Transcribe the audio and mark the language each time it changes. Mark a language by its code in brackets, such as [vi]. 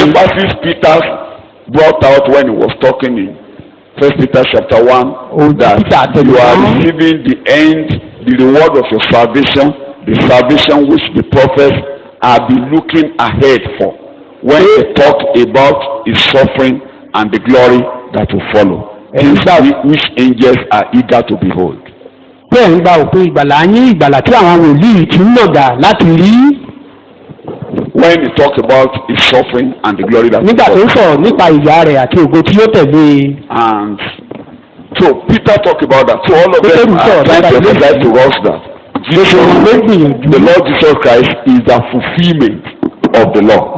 [en] emphasis Peter brought out when he was talking in 1 Peter chapter 1, that you are receiving the end, the reward of your salvation, the salvation which the prophets have been looking ahead for, when they talk about his suffering and the glory that will follow, things which angels are eager to behold. [yo] bẹ́ẹ̀ ń gba òpin ìgbàlá yín ìgbàlá tí àwọn wòlíì ti ń lọ̀gà láti rí. [en] When he talks about his suffering and the glory that will [yo] nígbà tó ń [en] follow. [yo] sọ̀rọ̀ nípa ìyà rẹ̀ àti ògo tí yóò tẹ̀lé. [en] And so Peter talked about that. So all of them are trying to emphasize to us that Jesus, the Lord Jesus Christ, is the fulfillment of the law.